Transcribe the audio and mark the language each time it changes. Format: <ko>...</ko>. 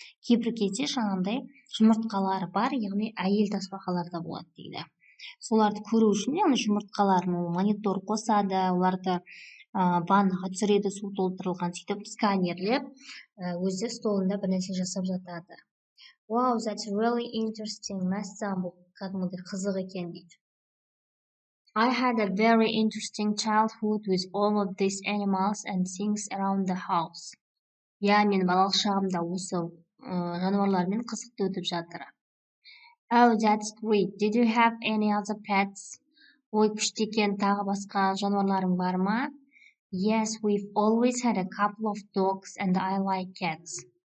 <kk>Кейбір кезде жаңағындай жұмыртқалары бар, яғни әйел тасбақалар да болады дейді. Соларды көру үшін, яғни жұмыртқаларын монитор қосады, оларды ваннаға түсіреді, су толтырылған, сөйтіп сканерлеп, өзі столында бір нәрсе жасап жатады.</kk> <en>Wow, that's really interesting.</en> <kk>Мәссаған, бұл кәдімгідей қызық екен дейді.</kk> <en>I had a very interesting childhood with all of these animals and things around the house.</en> <kk>Мен балалық шағымда осы жануарлармен қызықты өтіп жатыр.</kk> <en>Oh, that's great. Did you have any other pets?</en> <kk>Ой, күшті екен, тағы басқа жануарларың бар ма?</kk> <en>Yes, we've always had a couple of dogs and I like cats.</en>